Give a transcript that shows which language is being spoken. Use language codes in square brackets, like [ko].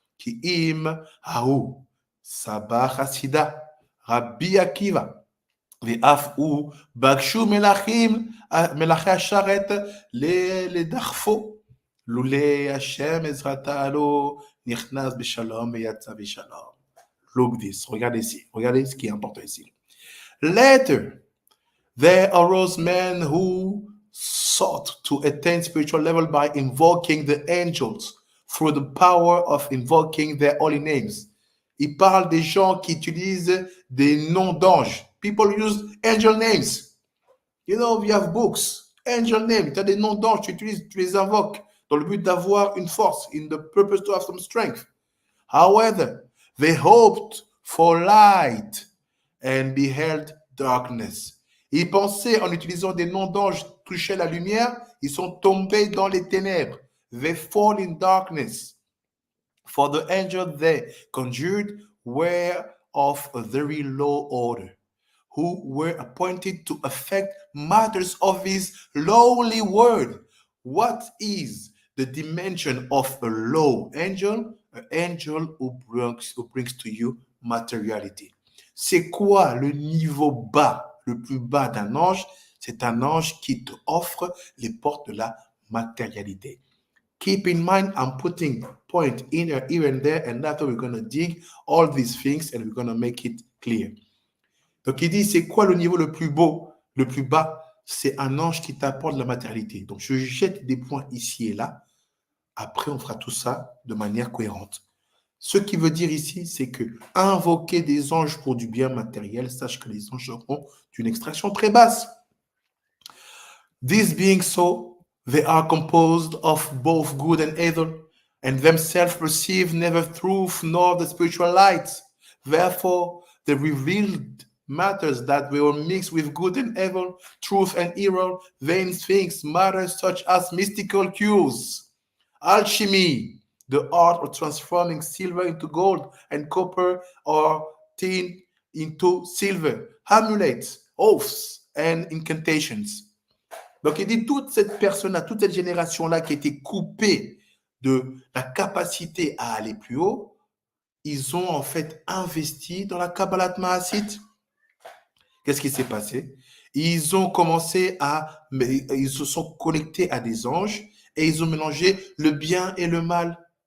[he] Ki im hahu. Sabah Hasida. Rabbi Akiva. ואף הוא בקשו מלאכי השרת לדחפו. לולא השם עזרתה לו, נכנס בשלום ויצא בשלום. [en] Look this, [fr] regardez ce qui est important ici. [en] Later, there arose men who sought to attain spiritual level by invoking the angels through the power of invoking their holy names. [fr] Il parle des gens qui utilisent des noms d'anges. [en] People use angel names. You know, we have books, angel names. [fr] Tu as des noms d'anges, tu les invoques dans le but d'avoir une force, [en] in the purpose to have some strength. However, they hoped for light and beheld darkness. [fr] Ils pensaient en utilisant des noms d'anges toucher la lumière, ils sont tombés dans les ténèbres. [en] They fall in darkness. For the angels they conjured were of a very low order, who were appointed to affect matters of his lowly word. What is the dimension of a low angel? An angel who brings to you materiality. [fr] C'est quoi le niveau bas, le plus bas d'un ange? C'est un ange qui te offre les portes de la matérialité. [en] Keep in mind, I'm putting point in here and there, and after we're going to dig all these things and we're going to make it clear. [fr] Donc, il dit, c'est quoi le niveau le plus beau, le plus bas? C'est un ange qui t'apporte la matérialité. Donc, je jette des points ici et là. Après, on fera tout ça de manière cohérente. Ce qui veut dire ici, c'est que invoquer des anges pour du bien matériel, sache que les anges seront d'une extraction très basse. [en] This being so, they are composed of both good and evil, and themselves perceive neither truth nor the spiritual light. Therefore, the revealed matters that were mixed with good and evil, truth and error, vain things, matters such as mystical cures, alchemy, the art of transforming silver into gold and copper or tin into silver, amulets, oaths, and incantations. [fr] Donc, il dit toute cette personne-là, toute cette génération-là qui était coupée de la capacité à aller plus haut, ils ont en fait investi dans la Kabbalat Maasit. Qu'est-ce qui s'est passé? Ils ont commencé ils se sont connectés à des anges et ils ont mélangé le bien et le mal.